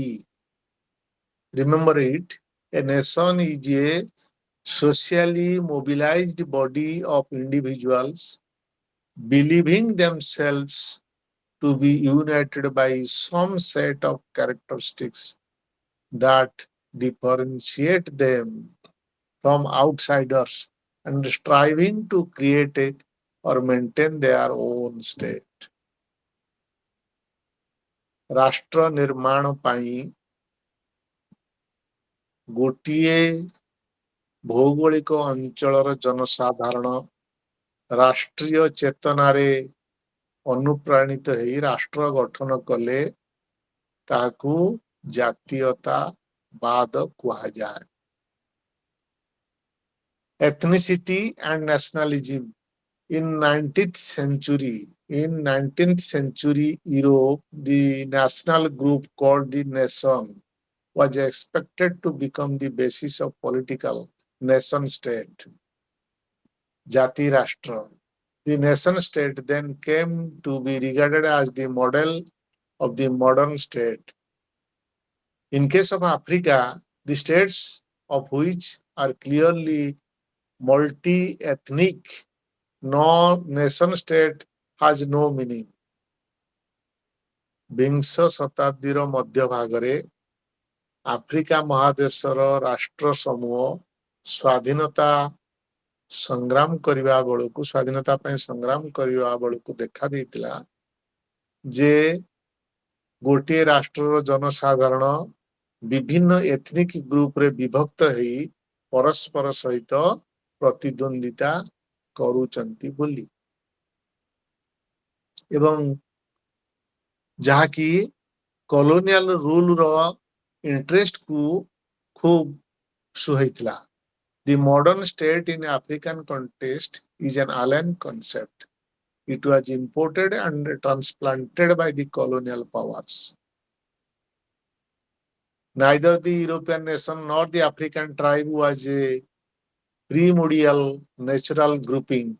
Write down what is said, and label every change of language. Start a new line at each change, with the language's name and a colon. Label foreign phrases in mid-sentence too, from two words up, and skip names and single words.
English: Remember it, a nation is a socially mobilized body of individuals believing themselves to be united by some set of characteristics that differentiate them from outsiders and striving to create or maintain their own state.
Odia: ରାଷ୍ଟ୍ର ନିର୍ମାଣ ପାଇଁ ଗୋଟିଏ ଭୌଗୋଳିକ ଅଞ୍ଚଳର ଜନସାଧାରଣ ରାଷ୍ଟ୍ରୀୟ ଚେତନାରେ ଅନୁପ୍ରାଣିତ ହେଇ ରାଷ୍ଟ୍ର ଗଠନ କଲେ ତାହାକୁ ଜାତୀୟତାବାଦ କୁହାଯାଏ।
English: Ethnicity and nationalism In 19th century Europe, the national group called the nation was expected to become the basis of political nation state,
Odia: ଜାତି ରାଷ୍ଟ୍ର.
English: The nation state then came to be regarded as the model of the modern state. In case of Africa, the states of which are clearly multi-ethnic, no nation state has no meaning.
Odia: ବିଂଶ ଶତାବ୍ଦୀର ମଧ୍ୟଭାଗରେ ଆଫ୍ରିକା ମହାଦେଶର ରାଷ୍ଟ୍ର ସମୂହ ସ୍ୱାଧୀନତା ସ୍ୱାଧୀନତା ପାଇଁ ସଂଗ୍ରାମ କରିବା ବେଳକୁ ଦେଖା ଦେଇଥିଲା ଯେ ଗୋଟିଏ ରାଷ୍ଟ୍ରର ଜନସାଧାରଣ ବିଭିନ୍ନ
English: ethnic groupରେ
Odia: ବିଭକ୍ତ ହେଇ ପରସ୍ପର ସହିତ ପ୍ରତିଦ୍ୱନ୍ଦିତା କରୁଛନ୍ତି ବୋଲି ଏବଂ ଯାହାକି
English: colonial ruler interestକୁ
Odia: ଖୁବ୍ ସୁହାଇଥିଲା.
English: The modern state in African context is an alien concept. It was imported and transplanted by the colonial powers. Neither the European nation nor the African tribe was a primordial natural grouping.